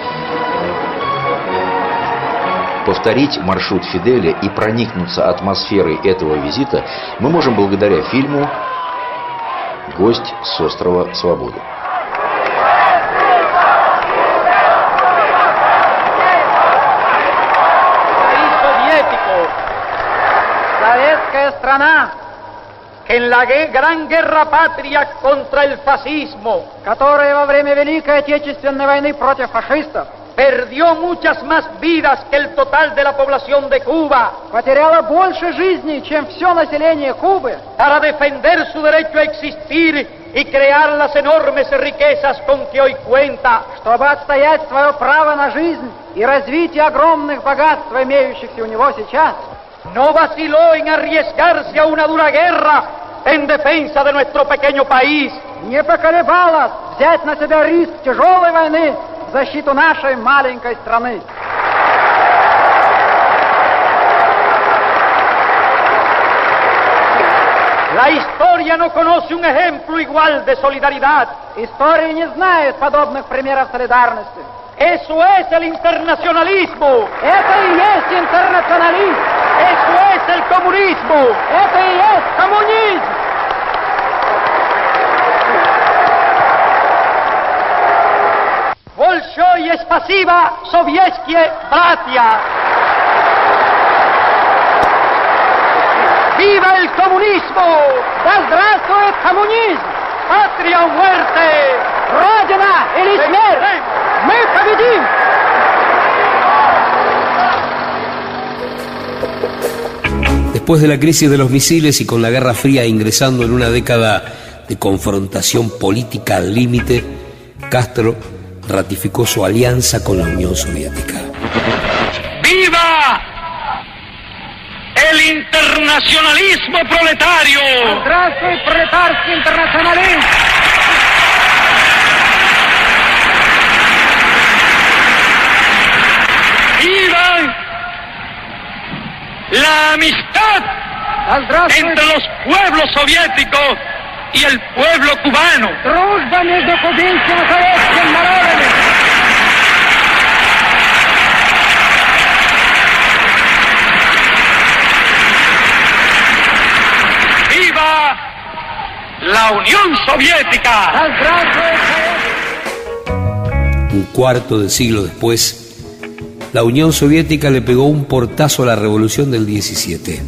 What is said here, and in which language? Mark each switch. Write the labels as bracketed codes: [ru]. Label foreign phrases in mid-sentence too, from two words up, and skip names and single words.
[ru] Повторить маршрут Фиделя и проникнуться атмосферой этого визита мы можем благодаря фильму «Гость с острова Свободы». Советская страна, [es] que en la gran guerra patria contra el fascismo, [ru] которая во время Великой Отечественной войны против фашистов [es] perdió muchas más vidas que el total de la población de Cuba, [ru] потеряла больше жизней, чем все население Кубы, [es] para defender su derecho a existir y crear las enormes riquezas con que hoy cuenta, [ru] чтобы отстоять свое право на жизнь и развитие огромных богатств, имеющихся у него сейчас, [es] no vaciló en arriesgarse a una dura guerra en defensa de nuestro pequeño país, [ru] не поколебалась взять на себя риск тяжелой войны в защиту нашей маленькой страны. [es] La historia no conoce un ejemplo igual de solidaridad. [ru] История не знает подобных примеров солидарности. [es] Eso es el internacionalismo. [ru] Это и есть интернационализм. [es] Eso es el comunismo. [ru] Это и есть коммунизм. Большое спасибо, советские братья! [es] ¡Viva el comunismo! [ru] ¡Да здравствует коммунизм! [es] ¡Patria o muerte! [ru] ¡Родина или смерть! ¡Мы победим! [es] Después de la crisis de los misiles y con la Guerra Fría ingresando en una década de confrontación política al límite, Castro ratificó su alianza con la Unión Soviética. ¡Viva el internacionalismo proletario! [ru] ¡Здравствуй, пролетарский интернационализм! [es] ¡Viva la amistad entre los pueblos soviéticos y el pueblo cubano! [ru] Дружба между кубинским и советским народами! [es] ¡Viva la Unión Soviética! Un cuarto de siglo después, la Unión Soviética le pegó un portazo a la revolución del 17.